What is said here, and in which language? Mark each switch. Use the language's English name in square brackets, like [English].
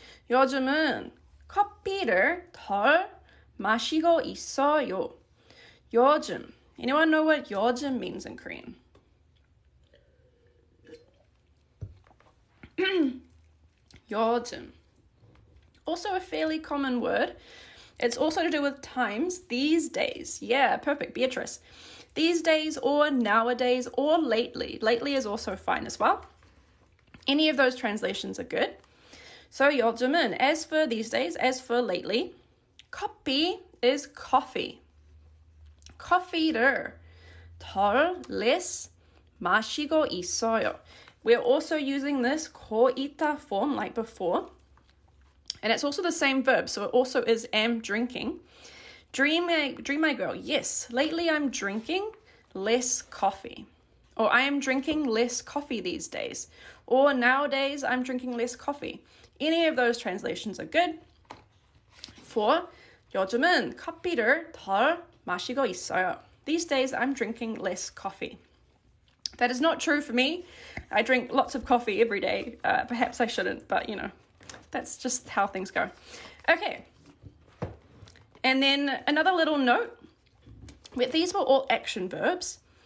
[Korean] 요즘은 커피를 덜 마시고 있어요. 요즘. [English] Anyone know what 요즘 means in Korean? [Korean] 요즘. [English] Also a fairly common word. It's also to do with times, these days. Yeah, perfect, Beatrice. These days or nowadays or lately. Lately is also fine as well. Any of those translations are good. So 요즘은, as for these days, as for lately, 커피 is coffee. [Korean] 커피를 덜, less, 마시고 있어요. [English] We're also using this 고 있다 form like before. And it's also the same verb, so it also is am drinking. Dream my girl, yes. Lately I'm drinking less coffee. Or I am drinking less coffee these days. Or nowadays I'm drinking less coffee. Any of those translations are good. [Korean] For 요즘은 커피를 덜 마시고 있어요. [English] These days I'm drinking less coffee. That is not true for me. I drink lots of coffee every day. Perhaps I shouldn't, but that's just how things go. Okay. And then another little note. These were all action verbs.